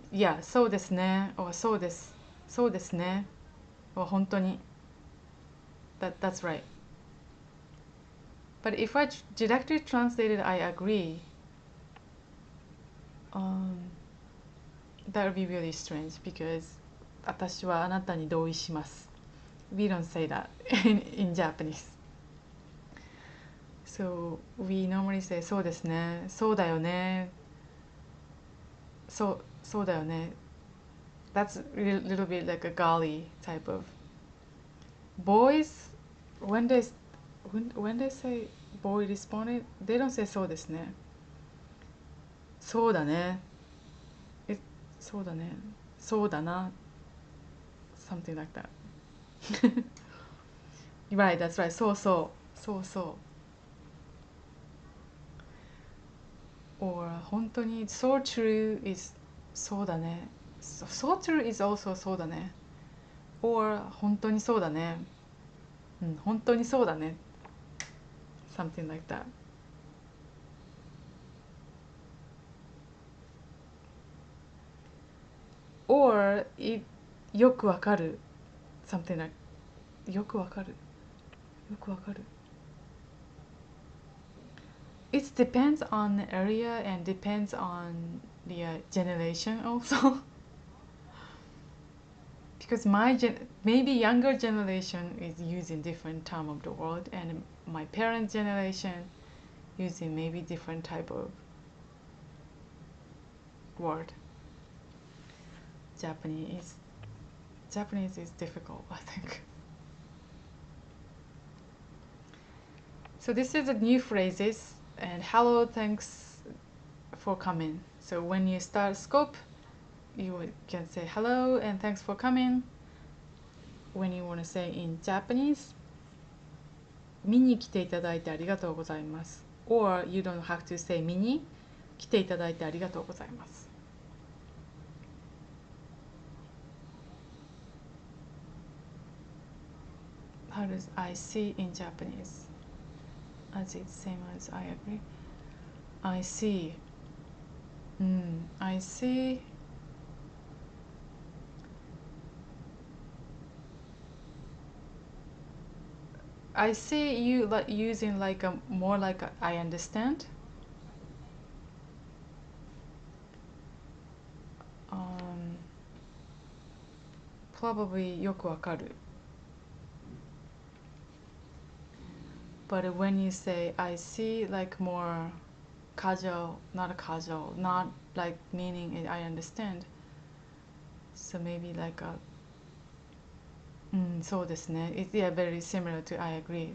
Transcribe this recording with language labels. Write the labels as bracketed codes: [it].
[en] Yeah, [ja] そうですね or そうです。そうですね or 本当に [en] that's right. But if I directly translated I agree, um, that would be really strange because [ja] 私はあなたに同意します。 [en] We don't say that in Japanese. So we normally say [ja] そうですね、そうだよね、そうだよね. [en] That's a little bit like a golly type of boys when they say boy responded, they don't say [ja] そうですね。そうだね。そうだね。そうだな。 [en] Something like that. Right, that's right. [ja] そうそう。そうそう。 [en] Or 本当に so true is [ja] そうだね。 [en] So true is also [ja] そうだね。 Or 本当にそうだね。うん、本当にそうだね。 [en] Something like that. [ja] Or よくわかる。 [en] Something like [ja] よくわかる。よくわかる。 [en] It depends on the area and depends on the generation also. Because maybe younger generation is using different term of the word, and my parents' generation using maybe different type of word. Japanese is difficult, I think. So this is the new phrases and hello, thanks for coming. So when you start scope, you can say hello and thanks for coming. When you want to say in Japanese, [ja] 見に来ていただいてありがとうございます。 [en] Or you don't have to say [ja] 見に来ていただいてありがとうございます。 [en] How does I see in Japanese? As it's same as I agree. I see. I see. I see you like using like a more like a, I understand. Um, Probably [ja] よくわかる. [en] But when you say I see, like more casual, not casual, not like meaning I understand. So maybe like a [ja] そうですね. [en] It's yeah, very similar to I agree.